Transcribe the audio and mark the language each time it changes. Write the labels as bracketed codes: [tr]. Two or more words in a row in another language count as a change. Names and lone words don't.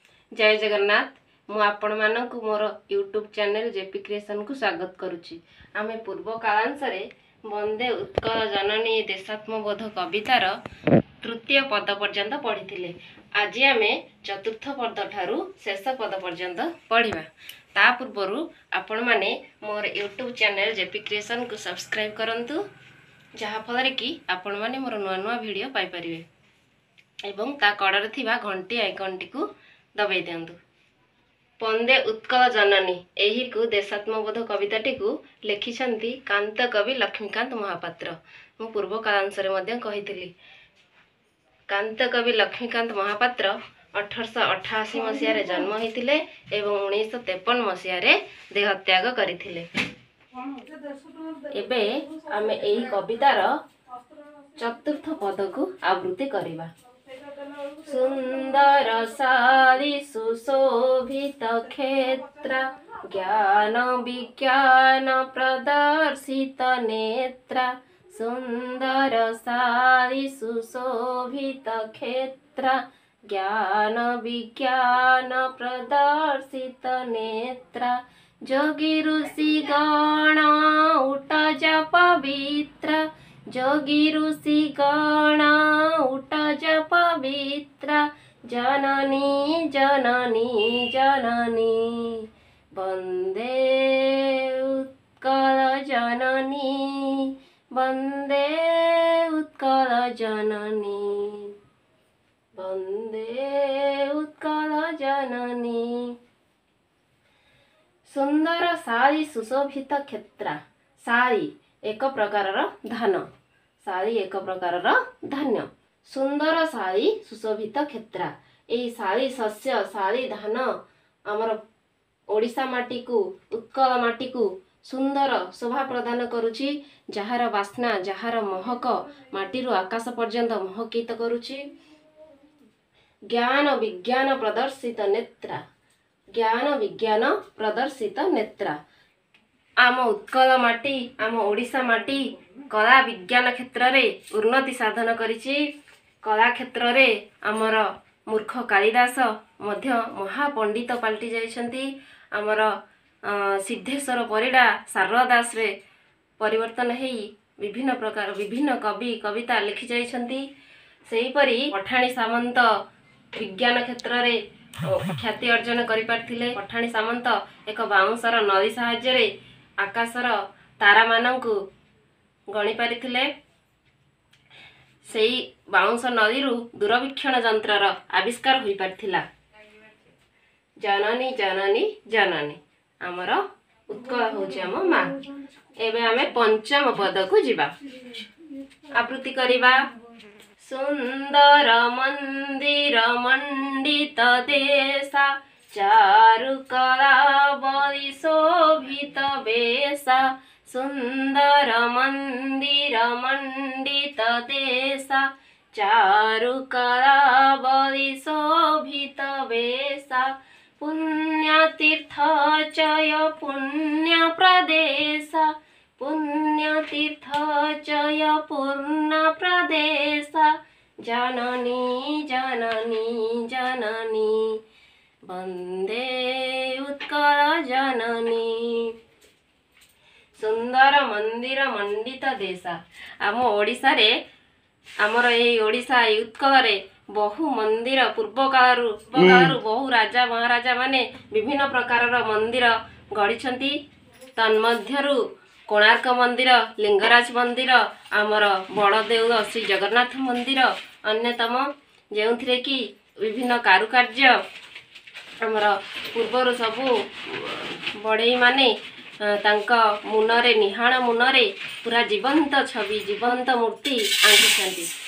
[or] ଜୟ ଜଗନ୍ନାଥ। ମୁଁ ଆପଣ ମାନଙ୍କୁ ମୋର ୟୁଟ୍ୟୁବ୍ ଚ୍ୟାନେଲ୍ ଜେପି କ୍ରିଏସନ୍ କୁ ସ୍ୱାଗତ କରୁଛି। ଆମେ ପୂର୍ବ କାଳାଂଶରେ ବନ୍ଦେ ଉତ୍କଳ ଜନନୀ ଦେଶାତ୍ମବୋଧ କବିତାର ତୃତୀୟ ପଦ ପର୍ଯ୍ୟନ୍ତ ପଢ଼ିଲେ। ଆଜି ଆମେ ଚତୁର୍ଥ ପଦ ଠାରୁ ଶେଷ ପଦ ପର୍ଯ୍ୟନ୍ତ ପଢ଼ିବା। ତା ପୂର୍ବରୁ ଆପଣ ମାନେ ମୋର ୟୁଟ୍ୟୁବ୍ ଚ୍ୟାନେଲ୍ ଜେପି କ୍ରିଏସନ୍ କୁ ସବସ୍କ୍ରାଇବ୍ କରନ୍ତୁ, ଯାହା ଫଳରେ କି ଆପଣ ମାନେ ମୋର ନୂଆ ନୂଆ ଭିଡିଓ ପାଇ ପାରିବେ ଏବଂ ତା କଡ଼େ ଥିବା ଘଣ୍ଟି ଆଇକନ୍ ଟି କୁ ଦବାଇ ଦିଅନ୍ତୁ। ବନ୍ଦେ ଉତ୍କଳ ଜନନୀ ଏହି କୁ ଦେଶାତ୍ମବୋଧ କବିତାଟି କୁ ଲେଖିଛନ୍ତି କାନ୍ତ କବି ଲକ୍ଷ୍ମୀକାନ୍ତ ମହାପାତ୍ର। ମୁଁ ପୂର୍ବ କାଳାଂଶରେ ମଧ୍ୟ କହିଥିଲି କାନ୍ତ କବି ଲକ୍ଷ୍ମୀକାନ୍ତ ମହାପାତ୍ର 1888 ମସିହାରେ ଜନ୍ମ ହୋଇଥିଲେ ଏବଂ 1953 ମସିହାରେ ଦେହତ୍ୟାଗ କରିଥିଲେ। ଏବେ ଆମେ ଏହି କବିତାର ଚତୁର୍ଥ ପଦକୁ ଆବୃତ୍ତି କରିବା। ସୁନ୍ଦର ଶାଳି ସୁଶୋଭିତ କ୍ଷେତ୍ର ଜ୍ଞାନ ବିଜ୍ଞାନ ପ୍ରଦର୍ଶିତ ନେତ୍ର। ସୁନ୍ଦର ଶାଳି ସୁଶୋଭିତ କ୍ଷେତ୍ର ଜ୍ଞାନ ବିଜ୍ଞାନ ପ୍ରଦର୍ଶିତ ନେତ୍ର। ଯୋଗୀ ଋଷି ଗଣ ଉଠଜ ପବିତ୍ର। ଯୋଗୀ ଋଷି ଗଣ ଉଠଜ ପବିତ୍ର। ଜନନୀ ଜନନୀ ଜନନୀ ବନ୍ଦେ ଉତ୍କଳ ଜନନୀ। ବନ୍ଦେ ଉତ୍କଳ ଜନନୀ। ବନ୍ଦେ ଉତ୍କଳ ଜନନୀ। ସୁନ୍ଦର ଶାଳି ସୁଶୋଭିତ କ୍ଷେତ୍ର। ଶାଳି ଏକ ପ୍ରକାର ଧାନ। ଶାଳି ଏକ ପ୍ରକାର ଧାନ୍ୟ। ସୁନ୍ଦର ଶାଳି ସୁଶୋଭିତ କ୍ଷେତ୍ର। ଏହି ଶାଳି ଶସ୍ୟ ଶାଳି ଧାନ ଆମର ଓଡ଼ିଶା ମାଟିକୁ ଉତ୍କଳ ମାଟିକୁ ସୁନ୍ଦର ଶୋଭା ପ୍ରଦାନ କରୁଛି। ଯାହାର ବାସ୍ନା ଯାହାର ମହକ ମାଟିରୁ ଆକାଶ ପର୍ଯ୍ୟନ୍ତ ମହକିତ କରୁଛି। ଜ୍ଞାନ ବିଜ୍ଞାନ ପ୍ରଦର୍ଶିତ ନେତ୍ର। ଜ୍ଞାନ ବିଜ୍ଞାନ ପ୍ରଦର୍ଶିତ ନେତ୍ର। ଆମ ଉତ୍କଳ ମାଟି ଆମ ଓଡ଼ିଶା ମାଟି କଳା ବିଜ୍ଞାନ କ୍ଷେତ୍ରରେ ଉନ୍ନତି ସାଧନ କରିଛି। କଳା କ୍ଷେତ୍ରରେ ଆମର ମୂର୍ଖ କାଳିଦାସ ମଧ୍ୟ ମହାପଣ୍ଡିତ ପାଲଟି ଯାଇଛନ୍ତି। ଆମର ସିଦ୍ଧେଶ୍ୱର ପରିଡ଼ା ଶାରଳା ଦାସରେ ପରିବର୍ତ୍ତନ ହୋଇ ବିଭିନ୍ନ ପ୍ରକାର ବିଭିନ୍ନ କବି କବିତା ଲେଖି ଯାଇଛନ୍ତି। ସେହି ପରି ପଠାଣି ସାମନ୍ତ ବିଜ୍ଞାନ କ୍ଷେତ୍ରରେ ଖ୍ୟାତି ଅର୍ଜନ କରି ପାରିଥିଲେ। ପଠାଣି ସାମନ୍ତ ଏକ ବାଉଁଶର ନଳି ସାହାଯ୍ୟରେ ଆକାଶର ତାରା ମାନଙ୍କୁ ଗଣି ପାରିଥିଲେ। ସେହି ବାଉଁଶ ନଳିରୁ ଦୂରବୀକ୍ଷଣ ଯନ୍ତ୍ରର ଆବିଷ୍କାର ହୋଇ ପାରିଥିଲା। ଜନନୀ ଜନନୀ ଜନନୀ ଆମର ଉତ୍କଳ ହେଉଛି ଆମ ମା। ଏବେ ଆମେ ପଞ୍ଚମ ପଦକୁ ଯିବା। ଆବୃତ୍ତି କରିବା। ସୁନ୍ଦର ମନ୍ଦିର ମଣ୍ଡିତ ଦେଶା ଚାରୁ କଳା ବଳି ଶୋଭିତ ବେଶା। ସୁନ୍ଦର ମନ୍ଦିର ମଣ୍ଡିତ ଦେଶା ଚାରୁ କଳା ବଳି ଶୋଭିତ ବେଶା। ପୁଣ୍ୟ ତୀର୍ଥ ଚୟ ପୁଣ୍ୟ ପ୍ରଦେଶ। ପୁଣ୍ୟ ତୀର୍ଥ ଚୟ ପୂର୍ଣ୍ଣ ପ୍ରଦେଶ। ଜନନୀ ଜନନୀ ଜନନୀ ବନ୍ଦେ ଉତ୍କଳ ଜନନୀ। ସୁନ୍ଦର ମନ୍ଦିର ମଣ୍ଡିତ ଦେଶା। ଆମ ଓଡ଼ିଶାରେ ଆମର ଏ ଓଡ଼ିଶା ଉତ୍କଳରେ ବହୁ ମନ୍ଦିର ପୂର୍ବ କାଳରୁ ବହୁ ରାଜା ମହାରାଜା ମାନେ ବିଭିନ୍ନ ପ୍ରକାର ମନ୍ଦିର ଗଢ଼ିଛନ୍ତି। ତନ୍ମଧ୍ୟରୁ କୋଣାର୍କ ମନ୍ଦିର ଲିଙ୍ଗରାଜ ମନ୍ଦିର ଆମର ବଡ଼ଦେଉଳ ଶ୍ରୀ ଜଗନ୍ନାଥ ମନ୍ଦିର ଅନ୍ୟତମ, ଯେଉଁଥିରେ କି ବିଭିନ୍ନ କାରୁକାର୍ଯ୍ୟ ଆମର ପୂର୍ବର ସବୁ ବଢ଼େଇ ମାନେ ଟାଙ୍କିଆ ମୁନରେ ନିହାଣ ମୁନରେ ପୂରା ଜୀବନ୍ତ ଛବି ଜୀବନ୍ତ ମୂର୍ତ୍ତି ଆଙ୍କିଛନ୍ତି।